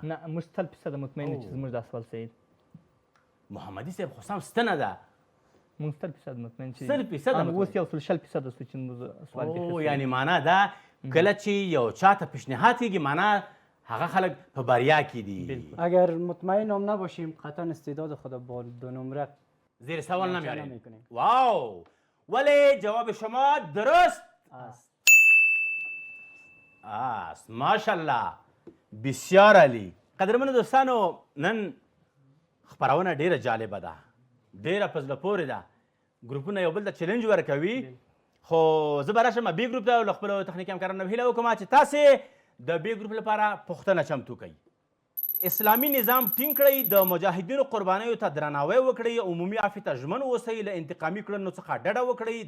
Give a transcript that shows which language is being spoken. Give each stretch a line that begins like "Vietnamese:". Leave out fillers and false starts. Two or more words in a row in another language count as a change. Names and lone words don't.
Pashto: نه موږ 100% مطمئن یو چې زموږ دا سوال صحیح. محمدي صاحب خو سم ستنه ده. موږ 100% مطمئن چې 100% اوس یو 100% چې موږ سوال کې. یعنی معنا ده کله چې یو چاته پیشنهاد کېږي معنا هغه خلک په بریا کې دي.
Persian: اگر مطمئن هم نباشیم قطعا استعداد خود با 2 نمره زیر سوال نمیاریم. واو، ولی جواب شما درست است. ماشاءالله، بسیار عالی.
Pashto: قدرمنو دوستانو، نن خپرونه ډیره جالبه ده، ډیره په زړه پورې ده ګروپونه یو بل ته چیلنج ورکوي خو زه به راشم بي ګروپ ته له خپلو تخنیکي همکارانو هیله وکړم چې تاسې د بي ګروپ لپاره پوښتنه چمتو کوئ. اسلامي نظام ټینګ کړئ، د مجاهدینو قربانیو ته درناوی وکړئ، عمومي عافیت ته ژمن اوسئ، له انتقامي کړنو څخه ډډه وکړئ.